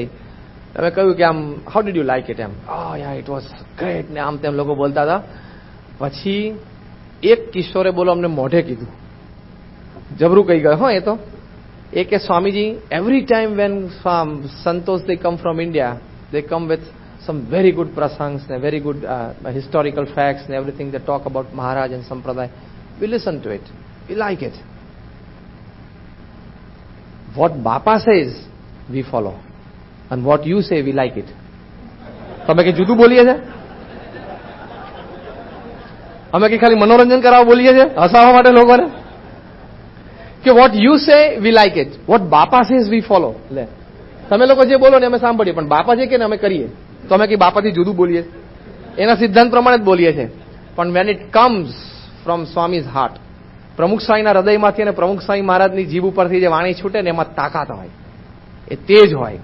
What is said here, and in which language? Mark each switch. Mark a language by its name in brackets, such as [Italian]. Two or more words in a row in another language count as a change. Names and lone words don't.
[Gujarati] અમે કહ્યું કે આમ [English] How did you like it? [Gujarati] એમ [English] ya it was great [Gujarati] ને આમ તેમ લોકો બોલતા હતા. પછી એક કિશોરે બોલો અમને મોઢે કીધું, જબરું કહી ગયો. હા, એ તો એ કે [English] સ્વામીજી every time when સંતોષ they come from India they come with some very good prasangs and very good historical facts and everything they talk about Maharaj and Sampradaya. We listen to it. We like it. What Bapa says, we follow. And what you say, we like it. [Gujarati] તમે કે જુદું બોલીએ છે? અમે કે ખાલી મનોરંજન કરાવવા બોલીએ છે, હસાવવા માટે લોકોને? કે [English] what you say, we like it. What Bapa says, we follow. [Gujarati] લે, તમે લોકો જે બોલો ને અમે સાંભળીએ, પણ બાપા જે કે ને અમે કરીએ. તો અમે કે બાપાથી જુદું બોલીએ, એના સિદ્ધાંત પ્રમાણે જ બોલીએ છીએ. પણ [English] when it comes from Swami's heart, [Gujarati] પ્રમુખ સ્વામીના હૃદયમાંથી અને પ્રમુખ સ્વામી મહારાજની જીભ ઉપરથી જે વાણી છૂટે ને એમાં તાકાત હોય, એ તેજ હોય.